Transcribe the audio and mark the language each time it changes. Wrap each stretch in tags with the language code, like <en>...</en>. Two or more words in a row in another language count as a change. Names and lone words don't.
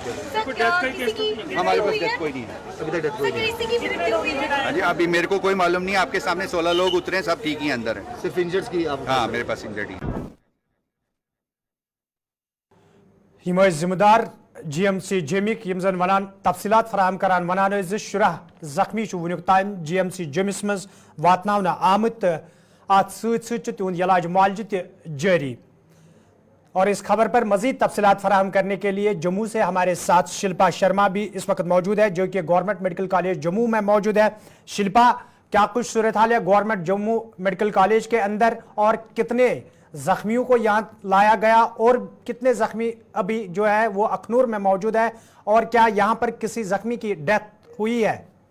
<hi>हमारे पास डेथ कोई नहीं है अभी तक। डेथ कोई नहीं। हाँ जी अभी मेरे को कोई मालूम नहीं है। आपके सामने 16 लोग उतरे, सब ठीक ही अंदर है। सिर्फ इंजर्ड्स की आप? हाँ मेरे पास इंजर्ड ही है।</hi> <ks>यम जिम्मेदार GMC जमिक यम जन वनान तफसीलात फराहम करान वनान शुरह जख्मी वुनुक तान GMC जमिस मज वातनावना आमत अत सत तुंद इलाज मुआलजे त जारी।</ks> <hi>और इस खबर पर मजीद तफसीलात फराहम करने के लिए जम्मू से हमारे साथ शिल्पा शर्मा भी इस वक्त मौजूद है, जो कि गवर्नमेंट मेडिकल कॉलेज जम्मू में मौजूद है। शिल्पा, क्या कुछ सूरत हाल है गवर्नमेंट जम्मू मेडिकल कॉलेज के अंदर, और कितने जख्मियों को यहाँ लाया गया, और कितने जख्मी अभी जो है वो अखनूर में मौजूद है, और क्या यहाँ पर किसी जख्मी की डेथ हुई है?</hi>